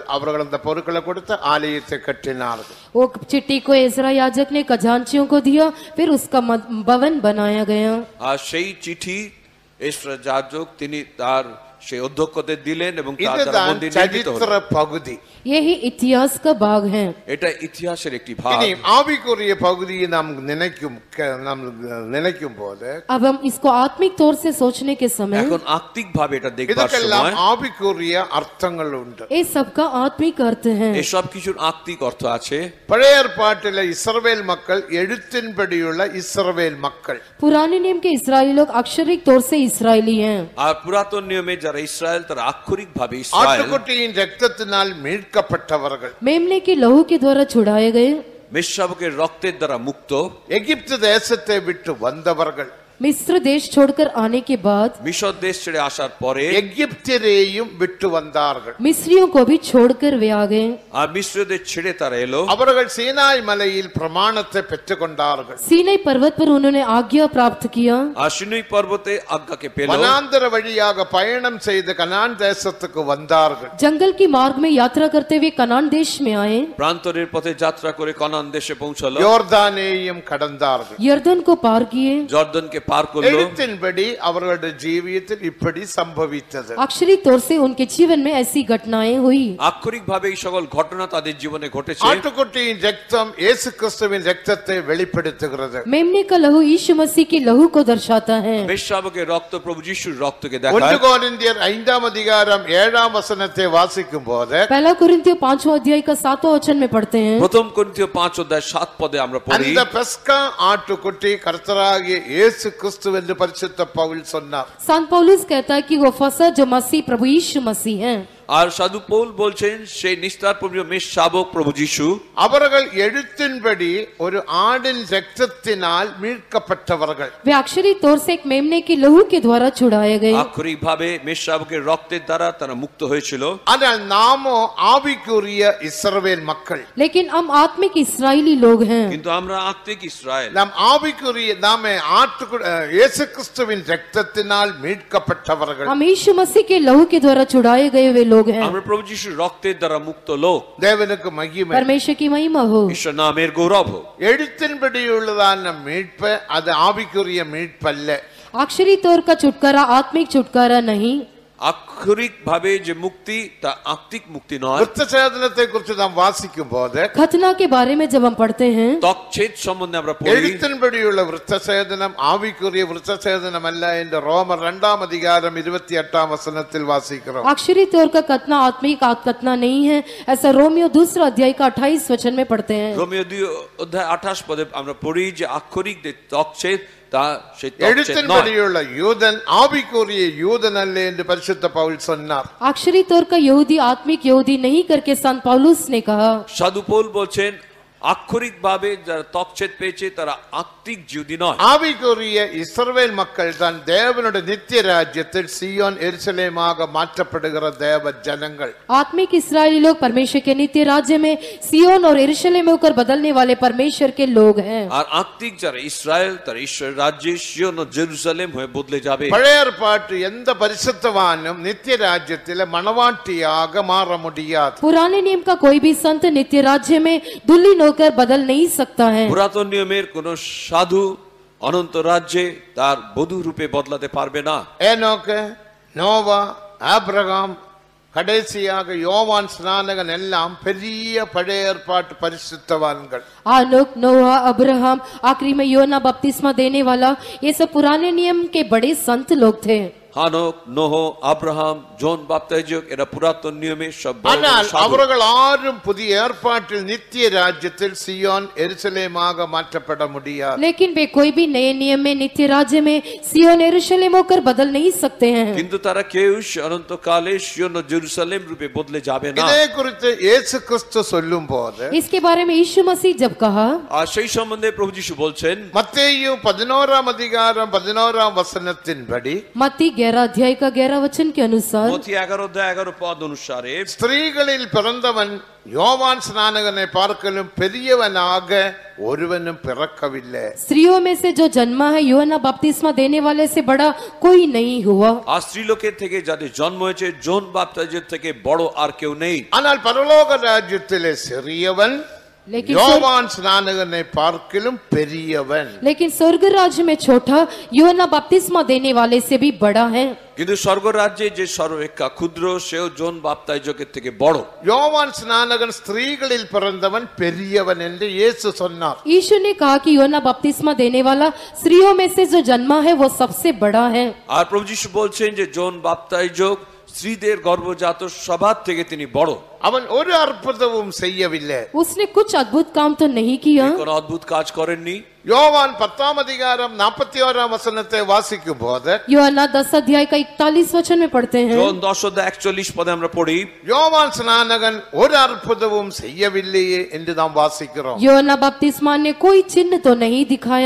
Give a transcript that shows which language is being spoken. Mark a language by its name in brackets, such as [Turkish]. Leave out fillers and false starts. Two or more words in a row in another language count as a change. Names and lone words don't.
[Tamil] அவர்கள் அந்த பொருட்களை கொடுத்து ஆலயத்தை கட்டினார்கள். [Hindi] वो चिट्ठी को एजरा याजक ने खजांचियों को दिया, फिर उसका भवन बनाया गया। [Bangla] আর সেই চিঠি এসরা যাজক তিনি তার সেই অধ্যক্ষদের দিলেন এবং তার দ্বারা [Tamil] இதுதான் [Bangla] মন্দির নির্মিত হলো। [Tamil] சரித்திர பகுதி. [Hindi] यही इतिहास का भाग है। [Bangla] এটা ইতিহাসের একটি ভাগ। [Tamil] இனி ஆவிக்குரிய பகுதியை நாம் நினைக்கும் போது, [Hindi] अब हम इसको आत्मिक तौर से सोचने के समय [Bangla] এখন আত্মিক ভাবে এটা দেখবার [Tamil] இதுக்கெல்லாம் [Bangla] সময় [Tamil] ஆவிக்குரிய அர்த்தங்கள் உண்டு. [Hindi] ये सबका आत्मिक अर्थ है। [Bangla] এই সব কিছুর আত্মিক অর্থ আছে। [Tamil] பழைய ஏற்பாட்டில் இஸ்ரவேல் மக்கள் எழுத்தின்படியுள்ள இஸ்ரவேல் மக்கள், [Hindi] पुराने नियम के इस्राएली लोग अक्षरिक तौर से इस्राएली हैं। [Bangla] আর পুরাতন নিয়মে যারা ইসরায়েল তারা আক্ষরিক ভাবে ইসরায়েল। [Tamil] ஆட்டுக்குட்டியின் ரத்தத்தினால் மீட்கப்பட்டவர்கள், [Hindi] मेमने के लहू के द्वारा छुड़ाए गए, [Bangla] মেষশাবকের রক্তের দ্বারা মুক্ত, [Tamil] எகிப்து தேசத்தை விட்டு வந்தவர்கள், [Hindi] मिस्र देश छोड़कर आने के बाद [Bangla] মিশর দেশ ছেড়ে আসার পরে [Tamil] எகிப்தியரையும் விட்டு வந்தார்கள். [Hindi] मिस्रियों को भी छोड़कर वे आ गए। [Bangla] আর মিশ্রদের ছেড়ে তারা এলো। [Tamil] அவர்கள் சீனாய் மலையில் பிரமாணத்தை பெற்றுக் கொண்டார்கள். [Hindi] सीनै पर्वत पर उन्होंने आज्ञा प्राप्त किया। [Bangla] আর সিনাই পর্বতে আজ্ঞাকে পেল। [Tamil] வனாந்தர வழியாக பயணம் செய்து கனான் தேசத்துக்கு வந்தார்கள். [Hindi] जंगल की मार्ग में यात्रा करते हुए कनान देश में आए, [Bangla] প্রান্তরের পথে যাত্রা করে কনান দেশে পৌঁছালো। [Tamil] யோர்தானேயும் கடந்தார்கள். [Hindi] यर्दन को पार किए। [Bangla] জর্দনকে পার করলো। [Tamil] எழுத்தின்படி அவர்களுடைய ஜீவியத்தில் இப்படி சம்பவித்தது. [Hindi] अक्षरिक तौर से उनके जीवन में ऐसी घटनाएं हुई। [Bangla] আক্ষরিক ভাবে এই সকল ঘটনা তাদের জীবনে ঘটেছে। [Tamil] ஆட்டுக்குட்டியின் ரத்தம் இயேசு கிறிஸ்துவின் ரத்தத்தை வெளிப்படுத்துகிறது. [Hindi] मेमने का लहू यीशु मसीह की लहू को दर्शाता है। [Bangla] মেষশাবকের রক্ত প্রভু যিশুর রক্তকে 1 দেখায়। [Tamil] கொரிந்தியர் 5ஆம் அதிகாரம் 7ஆம் வசனத்தை வாசிக்கும் போது, [Hindi] पहला कुरिन्थियों 5वां अध्याय का 7वां वचन में पढ़ते हैं, [Bangla] প্রথম করিন্থীয় 5 অধ্যায় 7 পদে আমরা পড়ি, [Tamil] அந்த பஸ்கா ஆட்டுக்குட்டி கர்த்தராகிய இயேசு கிறிஸ்து என்று பரிசுத்த பவுல் சொன்னார். [Hindi] संत पौलुस कहता है कि वो फसह जो मसीह प्रभु यीशु मसीह है। [Bangla] আর সাধু পৌল বলছেন সেই নিস্তার প্রভু মেষ শাবক প্রভু যিশু [Tamil] அவர்கள் எழுத்தின்படி ஒரு ஆடின் இரத்தத்தினால் மீட்கப்பட்டவர்கள் [Hindi] वे अक्षरी तौर से एक मेमने की लहू के द्वारा छुड़ाए गए [Bangla] আক্ষরিক ভাবে মেষ শাবকের রক্তের দ্বারা তারা মুক্ত হয়েছিল [Tamil] ஆனால் நாமோ ஆவிக்குரிய இஸ்ரவேல் மக்கள் [Hindi] लेकिन हम आत्मिक इस्राएली लोग हैं [Bangla] কিন্তু আমরা আত্মিক ইসরায়েল [Tamil] நாம் ஆவிக்குரிய நாமே இயேசு கிறிஸ்துவின் இரத்தத்தினால் மீட்கப்பட்டவர்கள் [Hindi] हम यीशु मसीह के लहू के द्वारा छुड़ाए गए हुए लोग हैं [Bangla] আমরা प्रभु যিশুর রক্তের দ্বারা মুক্ত লোক [Tamil] தேவனுக்கு மகிமை [Hindi] परमेश्वर की महिमा हो [Bangla] ঈশ্বর নামের গৌরব হো [Tamil] எழுத்தின்படி உள்ளதான மீட்பு அது ஆவிக்குரிய மீட்பல்ல [Hindi] अक्षरी तौर का छुटकारा आत्मिक छुटकारा नहीं [Bangla] আক্ষরিক ভাবে যে মুক্তি তা আত্মিক মুক্তি নয় [Tamil] விருத்தசேதனத்தை குறித்து நாம் வாசிக்கும் போது [Hindi] खतना के बारे में जब हम पढ़ते हैं [Bangla] তকছেদ সম্বন্ধে আমরা পড়ি [Tamil] எழுத்தின்படி உள்ள விருத்தசேதனம் ஆவிக்குரிய விருத்தசேதனம் அல்ல என்று ரோமர் 2 அதிகாரம் 28 வசனத்தில் வாசிக்கிறோம் [Hindi] अक्षरी तौर का खतना आत्मिक खतना नहीं है ऐसा रोमियो 2 अध्याय का 28 वचन में पढ़ते हैं [Bangla] রোমিও 2 অধ্যায় 28 পদে আমরা পড়ি যে আক্ষরিক যে তকছেদ তা সেই তকছেদ [Tamil] எழுத்தின்படி [Bangla] নয় [Tamil] உள்ள யூதன் ஆவிக்குரிய யூதன் அல்ல என்று பரிசுத்த பவுல் சொன்னார் [Hindi] अक्षरी तौर का यहूदी आत्मिक यहूदी नहीं करके संत पौलुस ने कहा [Bangla] সাধু পৌল বলছেন আক্ষরিক ভাবে যারা তকছেদ পেয়েছে তারা আত্মিক জিউদি নয় [Tamil] ஆவிக்குரிய இஸ்ரவேல் மக்கள் தான் தேவனுடைய நித்திய ராஜ்யத்தில் சியோன் எருசலேமாக மாற்றப்படுகிற தேவ ஜனங்கள் [Hindi] आत्मिक इस्राएली लोग परमेश्वर के नित्य राज्य में सियोन और यरूशलेम में होकर बदलने वाले परमेश्वर के लोग हैं [Bangla] আর আত্মিক যারা ইসরায়েল তারা ঈশ্বরের রাজ্যে সিয়ন ও জেরুজালেম হয়ে বদলে যাবে [Tamil] பழைய ஏற்பாட்டு எந்த பரிசுத்தவானும் நித்திய ராஜ்யத்தில் மணவாட்டியாக மாற முடியாது [Hindi] पुराने नियम का कोई भी संत नित्य राज्य में दुल्हन होकर बदल नहीं सकता है [Bangla] পুরাতন নিয়মের কোন সাধু অনন্ত রাজ্যে তার বধূ রূপে বদলাতে পারবে না [Tamil] ஏனோக்கு நோவா ஆபிரகாம் கடைசியாக யோவான் ஸ்நானகன் எல்லாம் பெரிய பழைய ஏற்பாட்டு பரிசுத்தவான்கள் [Hindi] आनोक नोहा अब्राहम आखिरी में योना बपतिस्मा देने वाला ये सब पुराने नियम के बड़े संत लोग थे [Bangla] হানক নোহ আব্রাহাম জন বাপ্তাইজক এরা পুরাতন নিয়মে সব বড় বড় [Tamil] ஆனால் [Bangla] সাধু। [Tamil] அவர்கள் ஆறும் புதிய ஏற்பாட்டில் நித்திய ராஜ்யத்தில் சியோன் எருசலேமாக மாற்றப்பட முடியாது [Hindi] लेकिन वे कोई भी नए नियम में नित्य राज्य में सियोन यरूशलेम होकर बदल नहीं सकते हैं [Bangla] কিন্তু তারা কেউ অনন্তকালে সিয়ন ও জেরুজালেম রূপে বদলে যাবে না [Tamil] இதை குறித்து இயேசு கிறிஸ்து சொல்லும் போது [Hindi] इसके बारे में यीशु मसीह जब कहा [Bangla] আর সেই সম্বন্ধে প্রভু যীশু বলছেন [Tamil] மத்தேயு 11 அதிகாரம் 11 வசனத்தின்படி [Hindi] मत्ती 11 अध्याय का 11 वचन के अनुसार [Bangla] মথি 11 অধ্যায় 11 পদ অনুসারে [Tamil] ஸ்திரீகளில் பிறந்தவன் யோவான் ஸ்நானகனை பார்க்கலும் பெரியவனாக ஒருவனும் பிறக்கவில்லை [Hindi] स्त्रियों में से जो जन्मा है यूहन्ना बपतिस्मा देने वाले से बड़ा कोई नहीं हुआ [Bangla] আর স্ত্রীলোকের থেকে যাদের জন্ম হয়েছে জন বাপ্তাইজের থেকে বড় আর কেউ নেই [Tamil] ஆனால் பரலோக ராஜ்யத்திலே சிறியவன் யோவான் ஸ்நானகனை பார்க்கலும் பெரியவன் [Hindi] लेकिन स्वर्ग राज्य में छोटा यूहन्ना बपतिस्मा देने वाले से भी बड़ा है [Bangla] কিন্তু স্বর্গ রাজ্যে যে সর্বাপেক্ষা ক্ষুদ্র সেও জন বাপ্তাইজকের থেকে বড় [Tamil] யோவான் ஸ்நானகன் ஸ்திரீகளில் பிறந்தவன் பெரியவன் என்று இயேசு சொன்னார் [Hindi] यीशु ने कहा कि यूहन्ना बपतिस्मा देने वाला स्त्रियों में से जो जन्मा है वो सबसे बड़ा है [Bangla] আর প্রভু যীশু বলছেন যে জন বাপ্তাইজক স্ত্রীদের গর্ভজাত সবার থেকে তিনি বড় [Tamil] அவன் ஒரு அற்புதமும் செய்யவில்லை [Hindi] उसने कुछ अद्भुत काम तो नहीं किया [Bangla] কোন অদ্ভুত কাজ করেননি [Tamil] யோவான் 10 அதிகாரம் 41 வசனத்தை வாசிக்கும் போது [Hindi] यूहन्ना 10 अध्याय का 41 वचन में पढ़ते हैं [Bangla] জন 10 অধ্যায় 41 পদে আমরা পড়ি [Tamil] யோவான் ஸ்நானகன் ஒரு அற்புதமும் செய்யவில்லையே என்று நாம் வாசிக்கிறோம் [Hindi] यूहन्ना बपतिस्मा ने कोई चिन्ह तो नहीं दिखाया